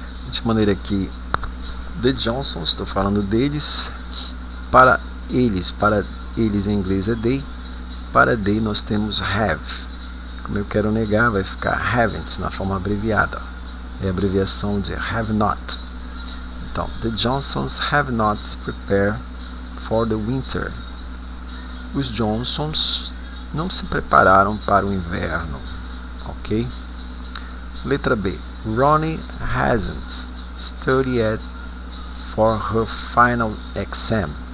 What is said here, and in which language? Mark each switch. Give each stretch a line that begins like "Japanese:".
Portuguese: De maneira que the Johnsons, estou falando deles, para eles em inglês é they, para they nós temos have. Como eu quero negar, vai ficar haven't na forma abreviada, é a abreviação de have not.
English: Então, the Johnsons have not prepared for the winter.
Portuguese: Os Johnsons não se prepararam para o inverno, ok? Letra B.
English: Ronnie hasn't studied for her final exam.